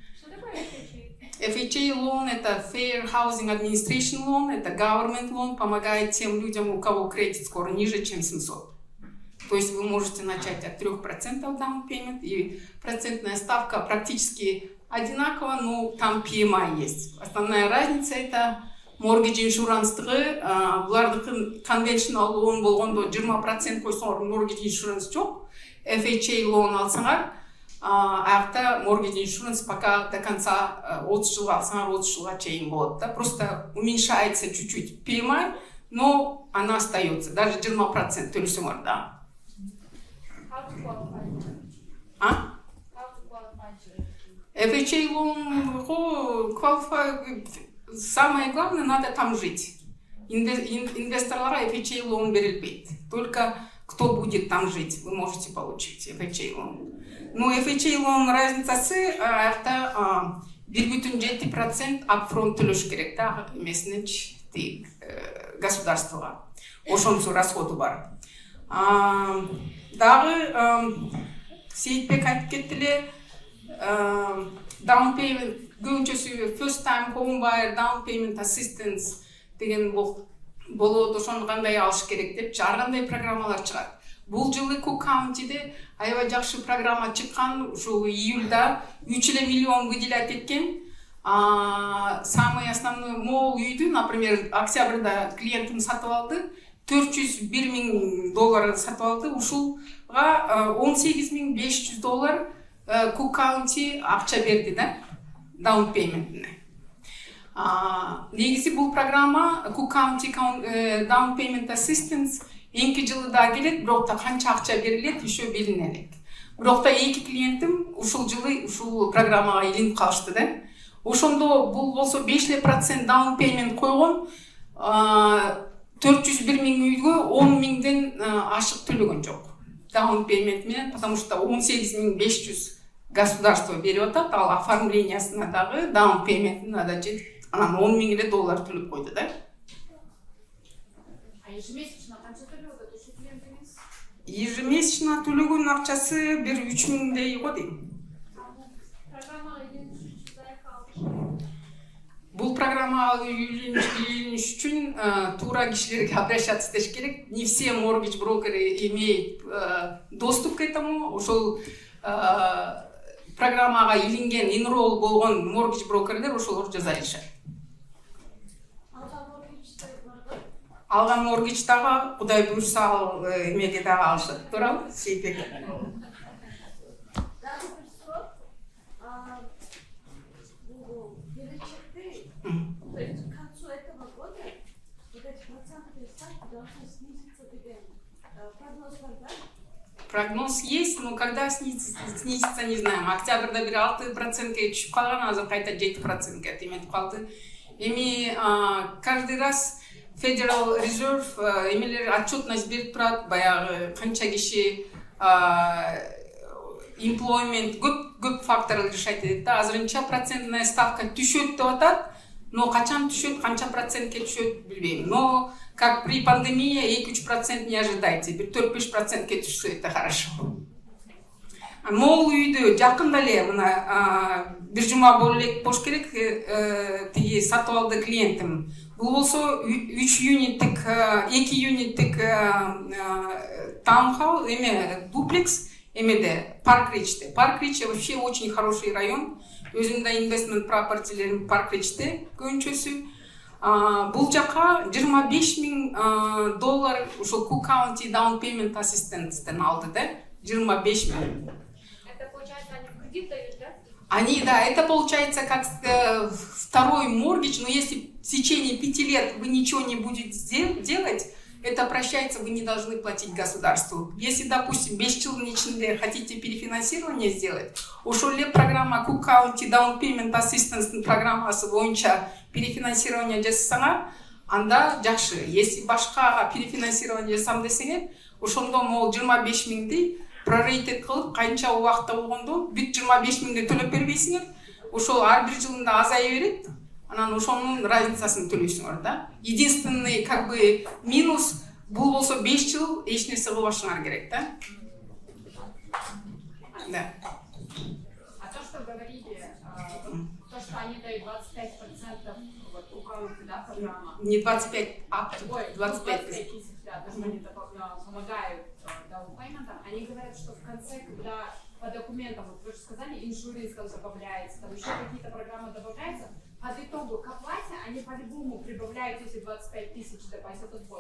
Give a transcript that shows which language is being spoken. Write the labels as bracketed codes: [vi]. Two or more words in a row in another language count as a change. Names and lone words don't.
[en] FHA loan – это Fair Housing Administration loan, это government loan, [ru] помогает тем людям, у кого кредит скоро ниже, чем 700. То есть вы можете начать от 3% [en] down payment, [ru] и процентная ставка практически одинакова, но там PMI есть. Основная разница – это [en] mortgage insurance булардыкы conventional loan [ky] болгондо 20% койсоңор [en] mortgage insurance жок. [ky] FHA loan алсаңар, аякта [en] mortgage insurance [ru] пока до конца [ky] 30 жылга алсаңар 30 жылга чейин болот да. [ru] Просто уменьшается чуть-чуть PMI, но она остается. [ky] Даже 20% төлөсөңөр да. [en] FHA loan qualify. [ru] Самое главное, надо там жить. [ky] Инвесторлара FHA loan берилбейт. [ru] Только кто будет там жить, вы можете получить FHA loan. [ky] Но FHA loan разницасы это 1,7% upfront төлөш керек да, эмесинеч государствого. Ошонсу расходу бар. Дагы Сейитбек айтып кетти эле, [en] down payment [ky] көбүнчөсү [en] first time home buyer down payment assistance [ky] деген болот, ошону кандай алыш керек деп ар кандай программалар чыгат. Бул жылы Cook County'де аябай жакшы программа чыккан, ушул июльда 3 миллион выделять эткен. [ru] Самый основной [ky] мол үйдү, например, октябрда клиентим сатып алды, $401,000 сатып алды, ушулга $18,500 Cook County акча берди да, [en] down payment. [ky] Негизи бул программа Cook County [en] down payment assistance [ky] эки жылы да келет, бирок да канча акча берилет еще билине элек. Бирок да эки клиентим ушул жылы ушул программага илинип калышты да. Ошондо бул болсо 5% [en] down payment [ky] койгон, 401 миң үйгө 10 миңден ашык төлөгөн жок. [en] Down payment менен, [ru] потому что [ky] 18,500 государство берип атат, ал оформлениясына дагы down payment'ына да жетип, анан $10,000 төлөп койду да. Ежемесячно канча төлөп ошо клиентиңиз? Ежемесячно төлөгөн акчасы бир 3 миңдей го дейм. Бул программага үйлөнүш үчүн туура кишилерге обращаться этиш керек. [ru] Не все mortgage брокеры имеют доступ к этому. [ky] Ошол программага илинген, enroll болгон mortgage брокерлер ошолор жаза алышат. алган моргич дагы Кудай буйрса ал эмеге дагы алышат. Туурабы? Сейтбек. [ru] Даже пришло, величины, то есть к концу этого года вот эти процентные ставки должны снизиться [ky] деген прогноз бар, да? [ru] Прогноз есть, но когда снизится, не знаем. [ky] Октябрда бир 6%ге түшүп калган, азыр кайта 7%ге теметип калды. Эми каждый раз Federal Reserve эмелер отчетность берип турат, баягы канча киши employment көп факторлор решать этет да. Азырынча [ru] процентная ставка [ky] түшөт деп атат, но качан түшөт, канча процентке түшөт билбейм. [ru] Но как при пандемии 2-3% не ожидайте, [ky] бир 4-5%ке түшсө [ru] это хорошо. [ky] Могул үйдө жакында эле мына бир жума болуш керек, тиги сатып алды клиентим. Бул болсо 3 юниттик, 2 юниттик таунхаус, дуплекс, эмеде Парк-Ричте. [ru] Парк-Рич вообще очень хороший район. [ky] Өзүмдө инвестмент пропартилерим Парк-Ричте көбүнчөсү. Бул жака $25,000 ушул Cook County Down Payment Assistance алды да, 25,000. [ru] Это получается, они в кредит дают, да? Да, это получается как второй моргидж, но если в течение 5 лет вы ничего не будете делать, это прощается, вы не должны платить государству. Если, допустим, [ky] 5 жылдын ичинде [ru] хотите перефинансирование сделать, [ky] ошол эле программа Cook County Down Payment Assistance программасы боюнча перефинансирование жасасаңар, анда жакшы. Если башка перефинансирование жасам десеңер, ошондо могул 25,000 прорейтед кылып, канча убакытта болгондо бүт 25,000 төлөп бербейсиңер, ошол ар бир жылында азая берет. Анан ошонун разницасын төлөйсүңөр да. [ru] Единственный как бы минус [ky] бул болсо 5 жыл эч нерсе кылбашыңар керек да. [ru] Да. А то, что говорили, то, что они дают 25%, вот у кого-то, да, программа. Не 25, а Ой, 25 тысяч, да, то, что они помогают даунпейментам. Они говорят, что в конце, когда по документам, вот вы же сказали, иншуринс там добавляется, там еще какие-то программы добавляются, под итогу к оплате они по-любому прибавляют эти 25 тысяч депозитов позже.